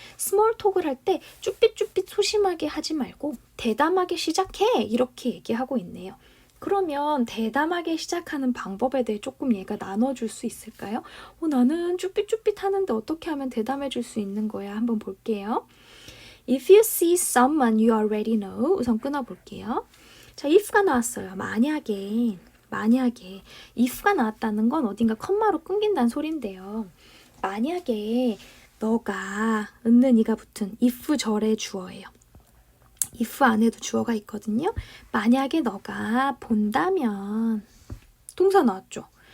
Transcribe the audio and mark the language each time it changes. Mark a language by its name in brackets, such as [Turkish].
[Korean] 스몰 톡을 할 때 쭈삣쭈삣 소심하게 하지 말고 대담하게 시작해. 이렇게 얘기하고 있네요. 그러면 대담하게 시작하는 방법에 대해 조금 얘가 나눠줄 수 있을까요? 나는 쭈삣쭈삣 하는데 어떻게 하면 대담해질 수 있는 거야? 한번 볼게요. [English] If you see someone you already know. [Korean] 우선 끊어볼게요. 자, if가 나왔어요. 만약에 if가 나왔다는 건 어딘가 컴마로 끊긴다는 소린데요. 만약에 너가 은는 이가 붙은 if 절의 주어예요. if 안에도 주어가 있거든요. 만약에 너가 본다면 동사 나왔죠.